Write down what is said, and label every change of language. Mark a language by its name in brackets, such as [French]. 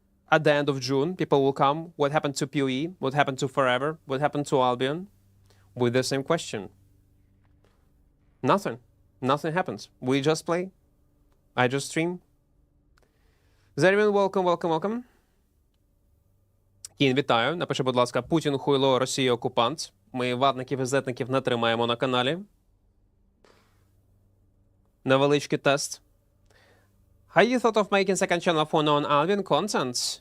[English] at the end of June, people will come. What happened to PoE? What happened to Forever? What happened to Albion? With the same question. Nothing. Nothing happens. We just play. I just stream. Зарівен, welcome. [Ukrainian] Кін, вітаю. Напиши, будь ласка, Путін, хуйло, Росія, окупант. Ми ватників і зетників не тримаємо на каналі. Невеличкий тест. [English] How you thought of making second channel for non-Albion content?